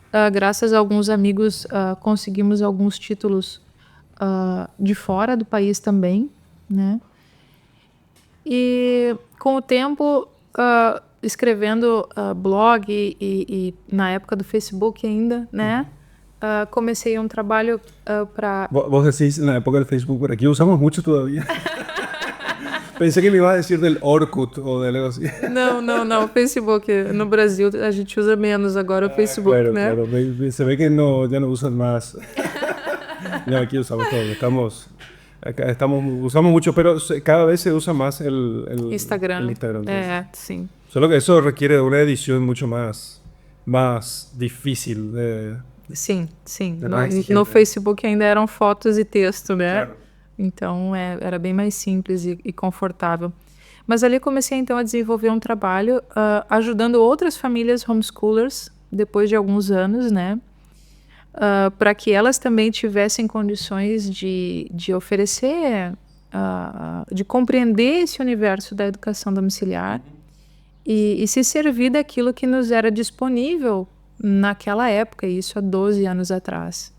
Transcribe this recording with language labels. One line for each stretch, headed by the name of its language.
Portuguese: Graças a alguns amigos conseguimos alguns títulos de fora do país também, né? E com o tempo, escrevendo blog e na época do Facebook ainda, né? Comecei um trabalho para...
Spanish: Vos decís,
Portuguese: na época
Spanish: del Facebook, por aquí usamos mucho todavía. Pensé que me iba a decir del Orkut o de algo así.
Portuguese: Não. O Facebook, no Brasil, a gente usa menos agora o Facebook,
Spanish: Claro,
Portuguese: né?
Spanish: claro. Se ve que no, ya no usan más. No, aquí usamos todo. Usamos mucho, pero cada vez se usa más el Instagram. el Instagram.
Portuguese: Sim.
Spanish: Solo que eso requiere de una edición mucho más difícil de...
Portuguese: Sim. É mais exigente,
Spanish: No
Portuguese: né? Facebook ainda eram fotos e texto, né? Claro. Então era bem mais simples e confortável. Mas ali comecei então a desenvolver um trabalho ajudando outras famílias homeschoolers depois de alguns anos, né? Para que elas também tivessem condições de oferecer, de compreender esse universo da educação domiciliar e se servir daquilo que nos era disponível naquela época, isso há 12 anos atrás.